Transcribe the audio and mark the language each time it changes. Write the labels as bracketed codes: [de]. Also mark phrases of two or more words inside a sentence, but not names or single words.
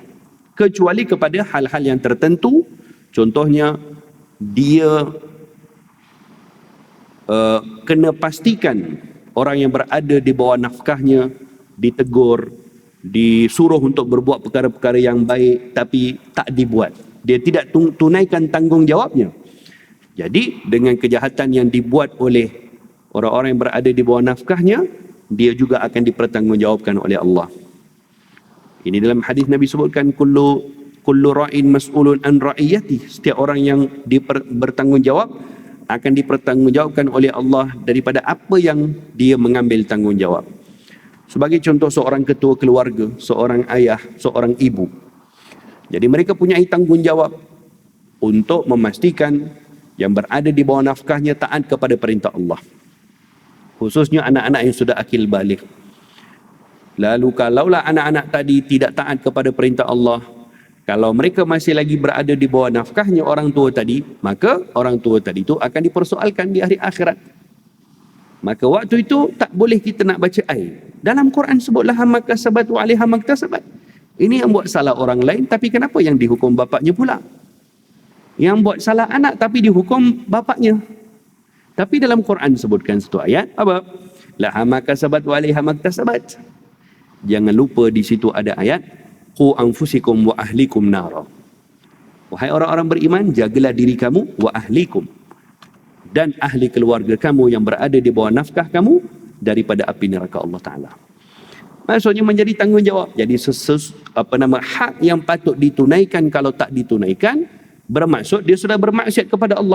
[ms] Kecuali kepada hal-hal yang tertentu. Contohnya, dia kena pastikan orang yang berada di bawah nafkahnya ditegur, disuruh untuk berbuat perkara-perkara yang baik tapi tak dibuat. Dia tidak tunaikan tanggungjawabnya. Jadi dengan kejahatan yang dibuat oleh orang-orang yang berada di bawah nafkahnya, dia juga akan dipertanggungjawabkan oleh Allah. Ini dalam hadis Nabi sebutkan, [ar] كل راع مسؤول عن رعيته. [ms] Setiap orang yang bertanggungjawab akan dipertanggungjawabkan oleh Allah daripada apa yang dia mengambil tanggungjawab. Sebagai contoh, seorang ketua keluarga, seorang ayah, seorang ibu. Jadi mereka punya tanggungjawab untuk memastikan yang berada di bawah nafkahnya taat kepada perintah Allah. Khususnya anak-anak yang sudah akil balik. Lalu kalaulah anak-anak tadi tidak taat kepada perintah Allah, kalau mereka masih lagi berada di bawah nafkahnya orang tua tadi, maka orang tua tadi itu akan dipersoalkan di hari akhirat. Maka waktu itu tak boleh kita nak baca ayat. Dalam Quran sebutlah [ar] ما كسبت وعليها ما اكتسبت. [ms] Ini yang buat salah orang lain, tapi kenapa yang dihukum bapaknya pula? Yang buat salah anak tapi dihukum bapaknya. Tapi dalam Quran sebutkan satu ayat, apa? [ar] لها ما كسبت وعليها ما اكتسبت. [ms] Jangan lupa di situ ada ayat, [ar] قوا أنفسكم وأهليكم نارا. [ms] Wahai orang-orang beriman, jagalah diri kamu [ar] وأهليكم, [ms] dan ahli keluarga kamu yang berada di bawah nafkah kamu daripada api neraka Allah Ta'ala. Maksudnya menjadi tanggungjawab. Jadi hak yang patut ditunaikan, kalau tak ditunaikan, bermaksud dia sudah bermaksiat kepada Allah.